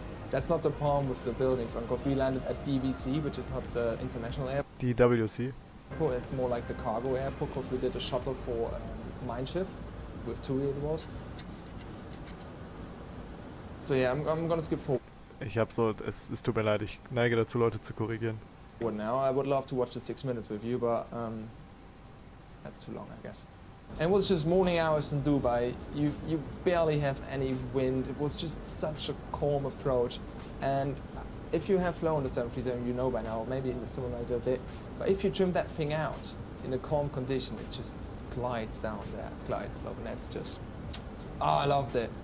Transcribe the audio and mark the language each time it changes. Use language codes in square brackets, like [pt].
[en] That's not the problem with the buildings, because we landed at DVC, which is not the international airport. DWC. It's more like the cargo airport, because we did a shuttle for Mindshift, with TUI it was. So yeah, I'm gonna skip forward. [de] Ich hab so, es tut mir leid, ich neige dazu, Leute zu korrigieren. [en] Now, I would love to watch the 6 minutes with you, but that's too long, I guess. And it was just morning hours in Dubai. You barely have any wind. It was just such a calm approach. And if you have flown the 737, you know by now, maybe in the simulator a bit, but if you trim that thing out in a calm condition, it just glides down that glide slope, and that's just, oh, I loved it.